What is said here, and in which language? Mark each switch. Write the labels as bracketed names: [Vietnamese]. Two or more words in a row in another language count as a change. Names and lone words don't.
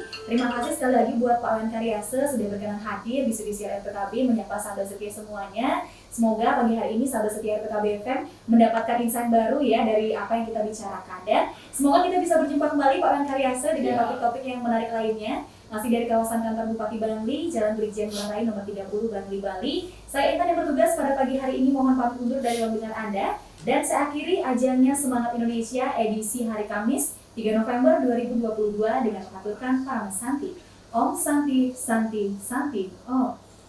[Indonesian] Terima kasih sekali lagi buat Pak Wayan Karyase sudah berkenan hadir di studio siaran PKB menyapa sahabat setia semuanya. Semoga pagi hari ini sahabat setia PKB FM mendapatkan insight baru ya dari apa yang kita bicarakan, dan semoga kita bisa berjumpa kembali Pak Wayan Karyase dengan topik-topik yang menarik lainnya. Masih dari kawasan kantor Bupati Bangli, Jalan Brigjen Ngurah Rai nomor 30 Bangli, Bali. Saya Intan yang bertugas pada pagi hari ini, mohon pamit undur dari ruang dengar Anda. Dan saya akhiri ajangnya Semangat Indonesia edisi hari Kamis 3 November 2022 dengan mengaturkan Param Santi. [Sanskrit] Om Santi, Santi, Santi, Om.